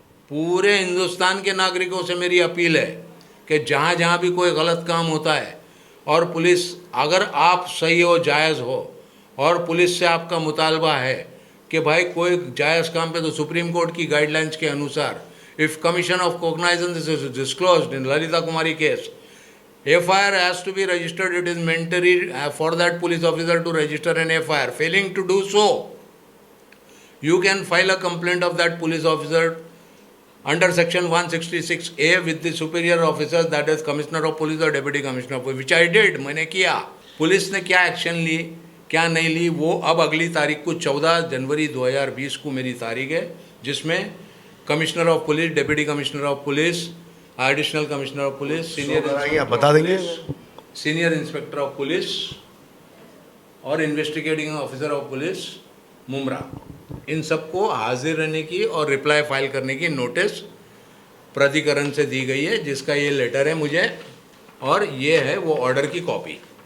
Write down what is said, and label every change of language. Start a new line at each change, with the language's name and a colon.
Hindi: पूरे हिंदुस्तान के नागरिकों से मेरी अपील है कि जहाँ जहाँ भी कोई गलत काम होता है और पुलिस, अगर आप सही हो, जायज़ हो और पुलिस से आपका मुतालबा है कि भाई कोई जायज़ काम पे, तो सुप्रीम कोर्ट की गाइडलाइंस के अनुसार
English: if commission of cognizance is disclosed
Hindi: in Lalita Kumari case,
English: FIR has to be registered. It is mandatory for that police officer to register an FIR. Failing to do so, you can file a complaint of that police officer under section 166A with the superior officers, that is commissioner of police or deputy commissioner of police, which I did.
Hindi: मैंने किया। Police ने क्या action ली, क्या नहीं ली, वो अब अगली तारीख को 14 जनवरी 2020 को मेरी तारीख है, जिसमें commissioner of police, deputy commissioner of police, additional commissioner of police, आप बता देंगे, सीनियर इंस्पेक्टर ऑफ पुलिस और investigating officer of police Mumbra, इन सबको हाजिर रहने की और रिप्लाई फाइल करने की नोटिस प्राधिकरण से दी गई है, जिसका ये लेटर है मुझे, और ये है वो ऑर्डर की कॉपी।